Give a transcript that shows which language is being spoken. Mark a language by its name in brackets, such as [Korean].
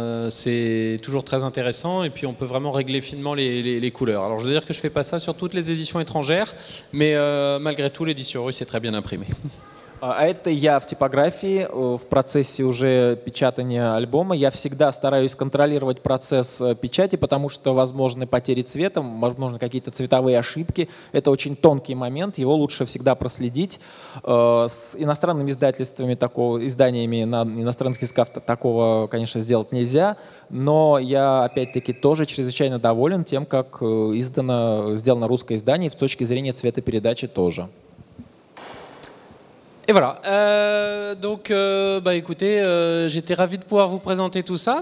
[French] C'est toujours très intéressant, et puis on peut vraiment régler finement les couleurs. Alors je veux dire que je ne fais pas ça sur toutes les éditions étrangères, mais malgré tout l'édition russe est très bien imprimée. [Russian] А это я в типографии, в процессе уже печатания альбома. Я всегда стараюсь контролировать процесс печати, потому что возможны потери цвета, возможны какие-то цветовые ошибки. Это очень тонкий момент, его лучше всегда проследить. С иностранными издательствами, изданиями на иностранных языках такого, конечно, сделать нельзя, но я, опять-таки, тоже чрезвычайно доволен тем, как сделано русское издание, и с точки зрения цветопередачи тоже. [French] Et voilà, donc écoutez, j'étais ravi de pouvoir vous présenter tout ça.